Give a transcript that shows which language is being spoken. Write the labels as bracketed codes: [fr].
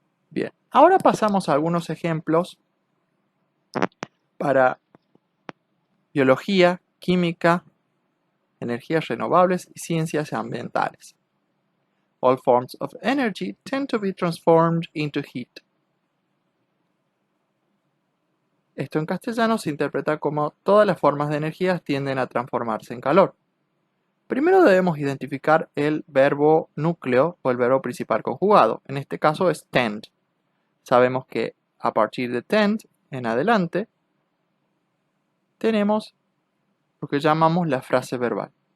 [es] Bien, ahora pasamos a algunos ejemplos para biología, química, energías renovables y ciencias ambientales. [en] All forms of energy tend to be transformed into heat. [es] Esto en castellano se interpreta como todas las formas de energía tienden a transformarse en calor. Primero debemos identificar el verbo núcleo o el verbo principal conjugado. En este caso es tend. Sabemos que a partir de tend en adelante tenemos lo que llamamos la frase verbal.